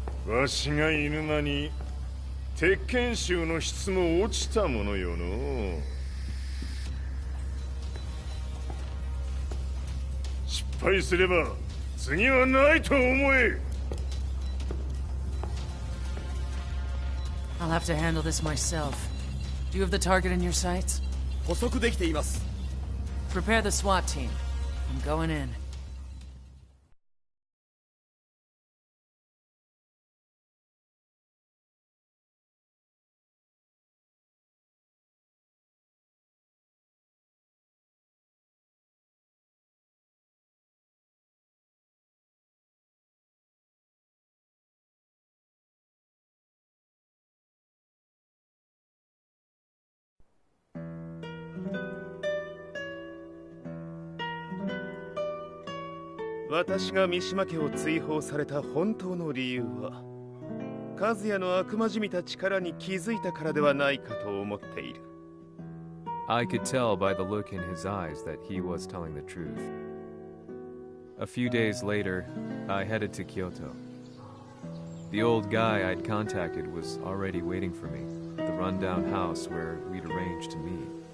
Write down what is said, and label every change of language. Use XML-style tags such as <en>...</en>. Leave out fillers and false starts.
<ja>わしがいる間に鉄拳衆の質も落ちたものよの。失敗すれば次はないと思え。</ja> <en>I'll have to handle this myself. Do you have the target in your sights?</en> <ja>捕捉できています。</ja> <en>Prepare the SWAT team. I'm going in.</en> <ja>「私が三島家を追放された本当の理由は和也の悪魔じみた力に気づいたからではないかと思っている。</ja> <en>I could tell by the look in his eyes that he was telling the truth. A few days later, I headed to Kyoto. The old guy I'd contacted was already waiting for me at the rundown house where we'd arranged to meet.</en>